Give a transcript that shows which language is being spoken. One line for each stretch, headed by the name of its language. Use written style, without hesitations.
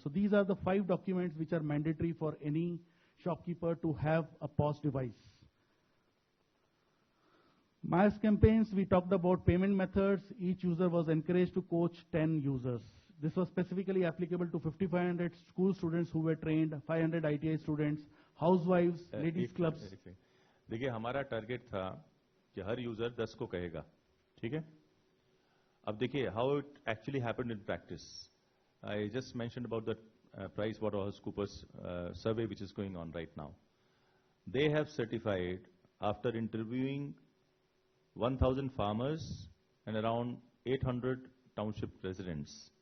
English: So these are the 5 documents which are mandatory for any shopkeeper to have a POS device. Mass campaigns, we talked about payment methods. Each user was encouraged to coach 10 users. This was specifically applicable to 5,500 school students who were trained, 500 ITI students, housewives, ladies clubs.
Hindi: देखिए हमारा target था कि हर user 10 को कहेगा, ठीक है? अब देखिए
English: how it actually happened in practice. I just mentioned about the PricewaterhouseCoopers survey which is going on right now. They have certified after interviewing 1,000 farmers and around 800 township residents.